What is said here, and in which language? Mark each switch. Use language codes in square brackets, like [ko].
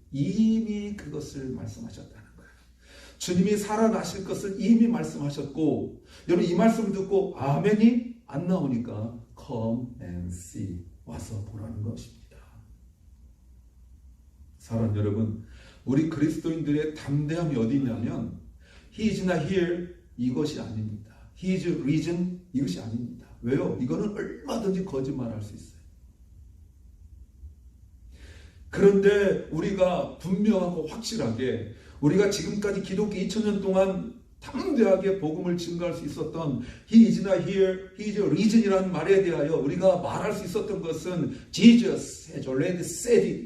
[ko] 이미 그것을 말씀하셨다는 거예요. 주님이 살아나실 것을 이미 말씀하셨고, 여러분 이 말씀을 듣고 아멘이 안 나오니까 [en] come and see, [ko] 와서 보라는 것입니다. 사랑하는 여러분, 우리 그리스도인들의 담대함이 어디 있냐면 [en] He is not here, [ko] 이것이 아닙니다. [en] He is risen, [ko] 이것이 아닙니다. 왜요? 이거는 얼마든지 거짓말할 수 있어요. 그런데 우리가 분명하고 확실하게 우리가 지금까지 기독교 2000년 동안 담대하게 복음을 증거할 수 있었던 [en] He is not here, He is risen [ko] 이라는 말에 대하여 우리가 말할 수 있었던 것은 [en] Jesus has already said it.